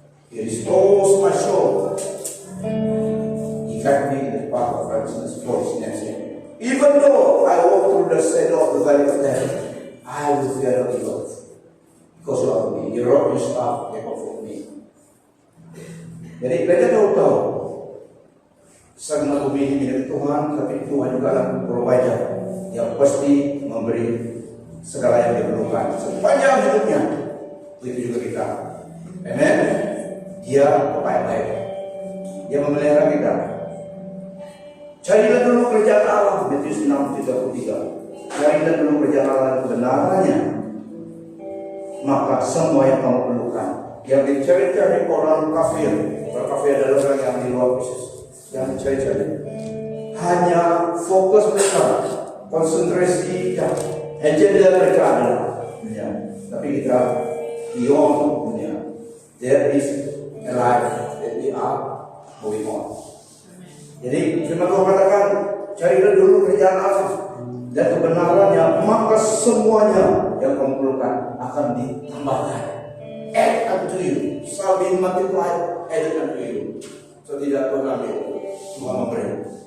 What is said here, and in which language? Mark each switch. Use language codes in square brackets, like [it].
[en] He restores my soul. He guides me in the path of righteousness for His name's sake. Even though I walk through the shadow of the valley of death, I will fear no evil, because you are with me. Your rod and staff, they comfort me. [id] Jadi kita tahu segenap bumi ini milik Tuhan, tapi Tuhan juga adalah provider yang pasti memberi segala yang diperlukan sepanjang hidupnya. Begitu juga kita. Amen. Dia baik-baik. Dia memelihara kita. Carilah dulu kerajaan Allah, Matius 6:33. Carilah dulu kerajaan Allah dan kebenarannya, maka semua yang kamu perlukan. Yang dicari-cari orang kafir, orang kafir adalah orang yang di luar Kristus. Yang dicari-cari hanya fokus mereka, konsentrasi dan agenda mereka adalah dunia. Tapi kita beyond dunia. [en] There is a life that we are moving on. [id] Jadi firman Tuhan katakan, carilah dulu kerajaan Allah dan kebenarannya, maka semuanya yang kamu perlukan akan ditambahkan. [en] Add unto you, shall be multiplied, added unto you. [id] So tidak pernah semua memberi.